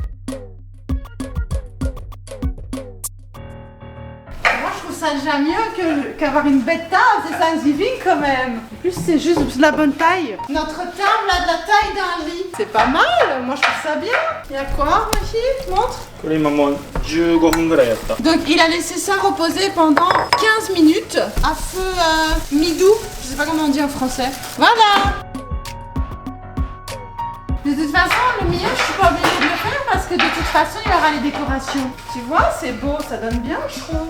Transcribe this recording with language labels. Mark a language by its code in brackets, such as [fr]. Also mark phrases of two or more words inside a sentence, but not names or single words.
[fr] Ça déjà mieux qu'avoir une bête table, c'est Thanksgiving quand même. En plus, c'est juste de la bonne taille. Notre table a de la taille d'un lit. C'est pas mal, moi je trouve ça bien. Il y a quoi, ma fille? Montre. [ja] これ今もう15分ぐらいやった。 [fr] Donc il a laissé ça reposer pendant 15 minutes à feu mi-doux. Je sais pas comment on dit en français. Voilà. De toute façon, le milieu, je suis pas obligée de le faire parce que de toute façon, il y aura les décorations. Tu vois, c'est beau, ça donne bien, je trouve.